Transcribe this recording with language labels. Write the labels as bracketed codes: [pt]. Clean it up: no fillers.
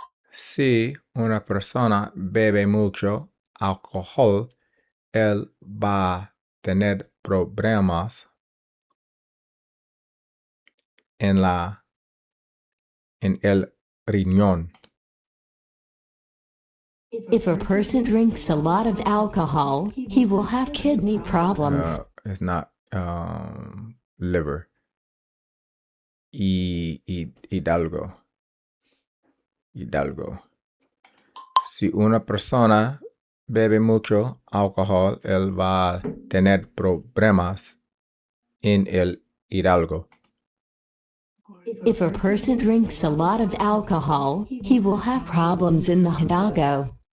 [es] Si una persona bebe mucho alcohol, él va a tener problemas en el riñón. [en] If a person drinks a lot of alcohol, he will have kidney problems. It's not liver. Hidalgo. [es] Si una persona bebe mucho alcohol, él va a tener problemas en el hidalgo. [en] If a person drinks a lot of alcohol, he will have problems in the hidalgo.